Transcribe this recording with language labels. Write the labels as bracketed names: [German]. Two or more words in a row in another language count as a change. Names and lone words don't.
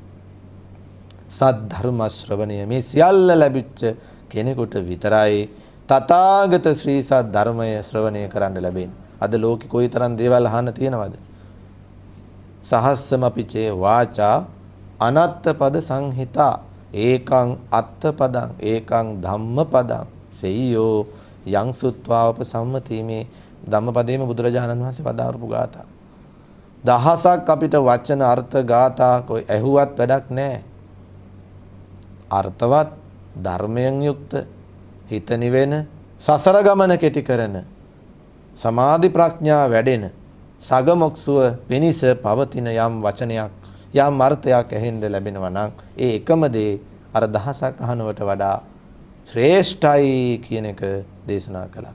[Sinhala] සත් ධර්ම ශ්‍රවණය මේ සියල්ල ලැබිච්ච කෙනෙකුට විතරයි තථාගත ශ්‍රී සත් ධර්මය ශ්‍රවණය කරන්න ලැබෙන්නේ. අද ලෝකෙ කොයිතරම් දේවල් අහන්න තියෙනවද? [Pali] සහස්සමපිචේ වාචා අනත්ත පද සංහිතා ඒකං අත්ත පදං ඒකං ධම්ම පදං සෙය්‍යෝ යං සුත්වාවප සම්මති. [Sinhala] මේ ධම්මපදයේම බුදුරජාණන් වහන්සේ වදාරපු ගාථා. දහසක් අපිට වචන අර්ථ ගාථා કોઈ ඇහුවත් වැඩක් නැහැ. අර්ථවත් ධර්මයෙන් යුක්ත හිත නිවෙන සසර ගමන කෙටි කරන සමාධි ප්‍රඥා වැඩෙන සගමොක්සුව පිනිස පවතින යම් වචනයක් යම් අර්ථයක් ඇහෙන්න ලැබෙනවා නම් ඒ එකම දේ අර දහසක් අහනවට වඩා ශ්‍රේෂ්ඨයි කියන එක දේශනා කළා.